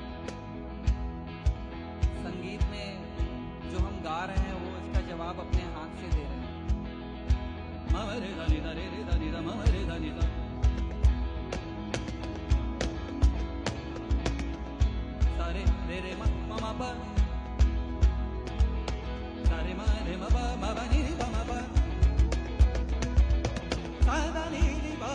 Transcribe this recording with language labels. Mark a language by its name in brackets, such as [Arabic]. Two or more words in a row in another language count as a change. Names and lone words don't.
[Hindi] संगीत में जो हम गा रहे हैं वो इसका जवाब अपने हाथ से दे रहे हैं. ममरे धनी धरे रे धनी ध ममरे धनी ध सारे रे रे म म प सारे म रे म प म प नि ध म प सा ध नि